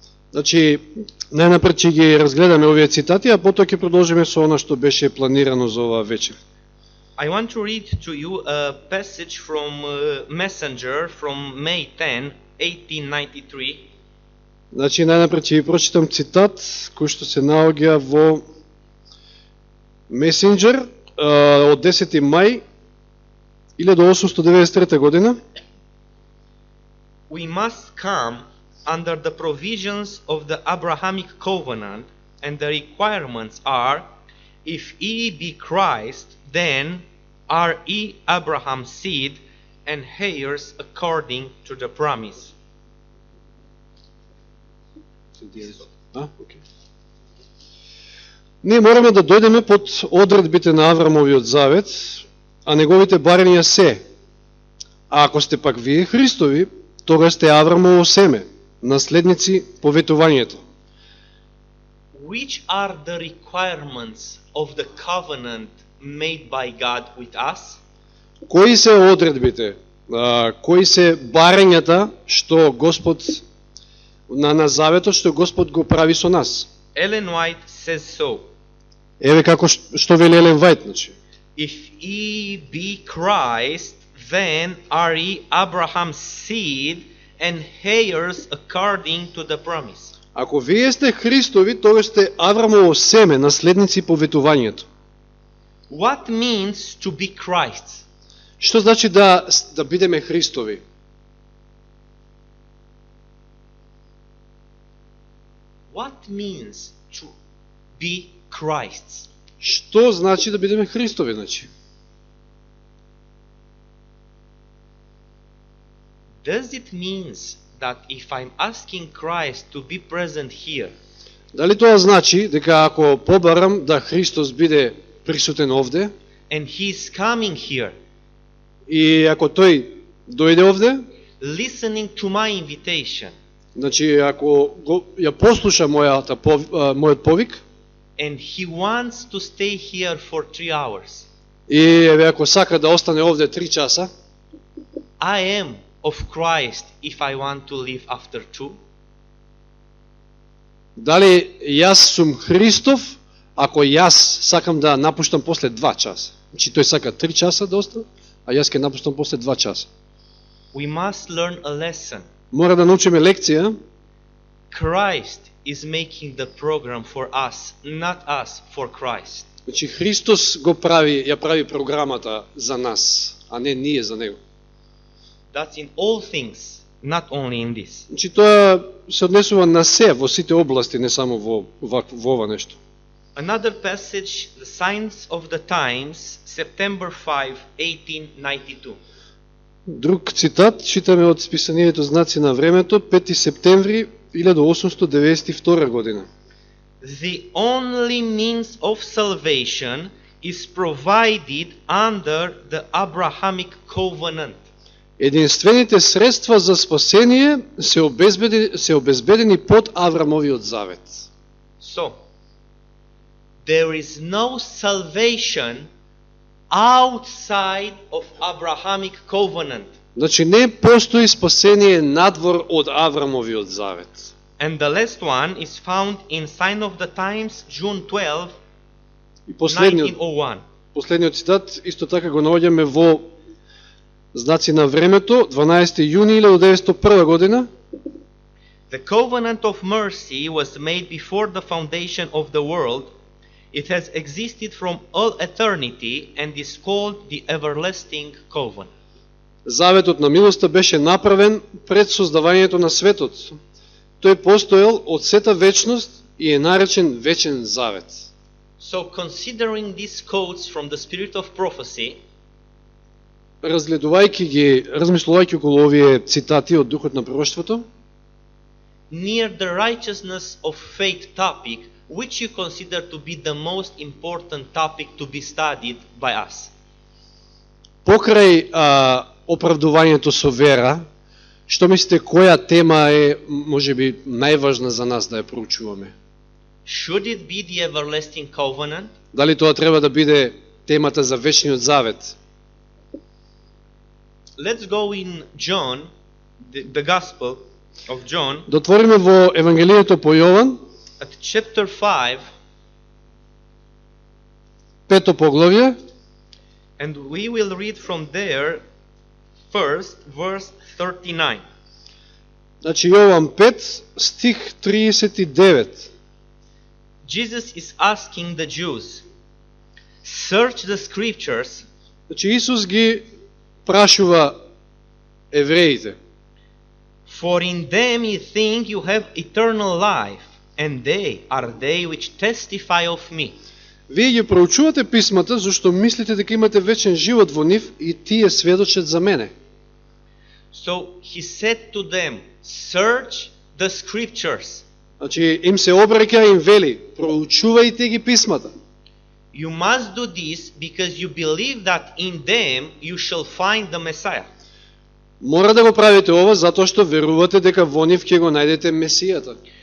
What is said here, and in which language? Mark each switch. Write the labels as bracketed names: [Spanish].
[Macedonian] Значи, најнапред ќе ги разгледаме овие цитати, а потоа ќе продолжиме со она што беше планирано за оваа вечер. [English] I want to read to you a passage from Messenger from May 10, 1893. [Macedonian] Значи, најнапред ќе ви прочитам цитат кој што се наоѓа во Messenger од 10 мај 1893 година. [English] We must come under the provisions of the Abrahamic covenant, and the requirements are, if ye be Christ, then are ye Abraham's seed and heirs according to the promise. [Macedonian] Ние мораме да дојдеме под одредбите на Аврамовиот завет, а неговите барања се: а ако сте пак вие Христови, тога сте Аврамово семе, наследници по ветувањето. [English] Which are the requirements of the covenant made by God with us? [Macedonian] Кои се одредбите, кои се барањата што Господ на заветот што Господ го прави со нас? [English] Ellen White says so. [Macedonian] Еве како што вели Елен Вајт, значи. [English] If ye be Christ, then are ye Abraham's seed and heirs according to the promise. [Macedonian] Ако вие сте Христови, тогаш сте Аврамово семе, наследници по ветувањето. [English] What means to be Christ? [Macedonian] Што значи да бидеме Христови? [English] What means to be Christ? [Macedonian] Што значи да бидеме Христови, значи? [English] Does it means that if I'm asking Christ to be present here, [Macedonian] Дали тоа значи дека ако побарам да Христос биде присутен овде, [English] and He's coming here, [Macedonian] и ако тој дојде овде, [English] listening to my invitation, [Macedonian] значи ако ја послуша мојот повик, [English] and He wants to stay here for 3 hours, [Macedonian] и еве ако сака да остане овде 3 часа, [English] I am of Christ if I want to live after 2? [Macedonian] дали јас сум Христов ако јас сакам да напуштам после 2 часа? Значи тој сака 3 часа да остане, а јас ќе напуштам после 2 часа. [English] We must learn a lesson. [Macedonian] Мора да научиме лекција. [English] Christ is making the program for us, not us for Christ. [Macedonian] Значи Христос ја прави програмата за нас, а не ние за него. [English] That's in all things, not only in this. [Macedonian] Значи тоа се однесува на се, во сите области, не само во ова нешто. [English] Another passage, the Signs of the Times, September 5, 1892. [Macedonian] Друг цитат, читаме од списанието Знаци на времето, 5 септември 1892 година. [English] The only means of salvation is provided under the Abrahamic covenant. [Macedonian] Единствените средства за спасение се обезбедени под Аврамовиот завет. [English] So, there is no salvation outside of Abrahamic covenant. [Macedonian] Значи не постои спасение надвор од Аврамовиот завет. [English] And the last one is found in Sign of the Times, June 12, [Macedonian] И [English] 1901. [Macedonian] последниот цитат исто така го наоѓаме во Знаци на времето, 12 јуни 1901 година. [English] The covenant of mercy was made before the foundation of the world. It has existed from all eternity and is called the everlasting covenant. [Macedonian] Заветот на милоста беше направен пред создавањето на светот. Тој постоел од сета вечност и е наречен вечен завет. [English] So considering these quotes from the spirit of prophecy, [Macedonian] размислувајќи околу овие цитати од духот на пророштвото, [English] near the righteousness of faith topic, which you consider to be the most important topic to be studied by us? [Macedonian] Покрај оправдувањето со вера, што мислите која тема е можеби најважна за нас да ја проучуваме? [English] Should it be the everlasting covenant? [Macedonian] Дали тоа треба да биде темата за вечниот завет? [English] Let's go in John, the Gospel of John, [Macedonian] Да отвориме во Евангелието по Јован, [English] at chapter 5, [Macedonian] пето поглавје, [English] and we will read from there first, verse 39. [Macedonian] значи Јован 5, стих 39. [English] Jesus is asking the Jews, search the scriptures, [Macedonian] Значи Исус ги прашува евреите. [English] for in them you think you have eternal life, and they are they which testify of me. [Macedonian] Вие ги проучувате писмата, зашто мислите дека имате вечен живот во нив и тие сведочат за мене. [English] So he said to them, search the scriptures. [Macedonian] Значи им се обраќа и им вели, проучувајте ги писмата. [English] You must do this because you believe that in them you shall find the Messiah. [Macedonian] Мора да го правите ова затоа што верувате дека во нив ќе го најдете Месијата.